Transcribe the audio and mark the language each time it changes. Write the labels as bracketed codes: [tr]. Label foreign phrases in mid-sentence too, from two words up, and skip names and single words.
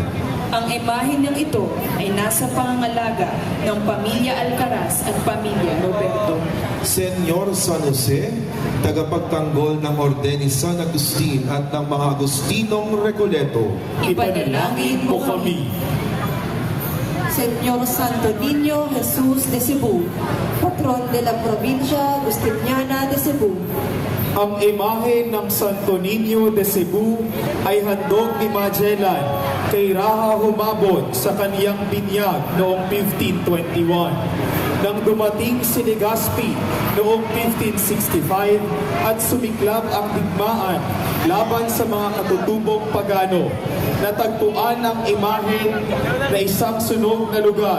[tl] Ang imahe ng ito ay nasa pangangalaga ng pamilya Alcaraz at pamilya Roberto. Senyor San Jose, tagapagtanggol ng Orden ni San Agustin at ng mga Agustinong Recoleto, Ipanalangin mo kami. [es] Señor Santo Niño Jesus de Cebu, patron de la provincia Agustiniana de Cebu. [tl] Ang imahe ng Santo Niño de Cebu ay handog ni Magellan kay Raha Humabon sa kaniyang binyag noong 1521. Nang dumating si Legazpi noong 1565 at sumiklab ang digmaan laban sa mga katutubong pagano, natagpuan ang imahe na isang sunog na lugar.